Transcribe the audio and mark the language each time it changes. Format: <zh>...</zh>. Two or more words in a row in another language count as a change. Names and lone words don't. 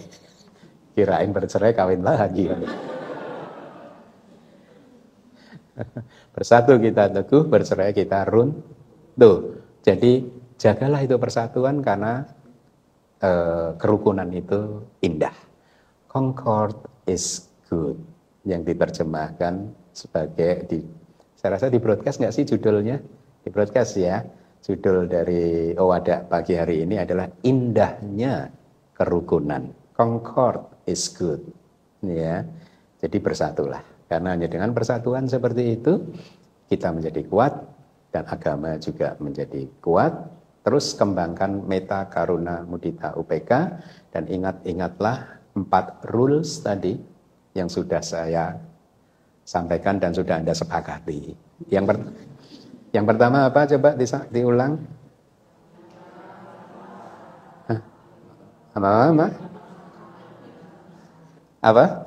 <id>Kirain bercerai kawin lagi. Bersatu kita teguh, bercerai kita runtuh. Jadi jagalah itu persatuan karena kerukunan itu indah.</id> <en>Concord is good.</en> <id>Yang diterjemahkan sebagai saya rasa di broadcast nggak sih judulnya? Di broadcast ya. Judul dari Owada pagi hari ini adalah indahnya kerukunan.</id> <en>Concord is good.</en> <id>Ya. Jadi bersatulah. Karena hanya dengan persatuan seperti itu kita menjadi kuat dan agama juga menjadi kuat. Terus kembangkan meta, karuna, mudita, UPK dan ingatlah 4 rules tadi yang sudah saya sampaikan dan sudah Anda sepakati. Yang pertama apa? Coba diulang. Apa?</id>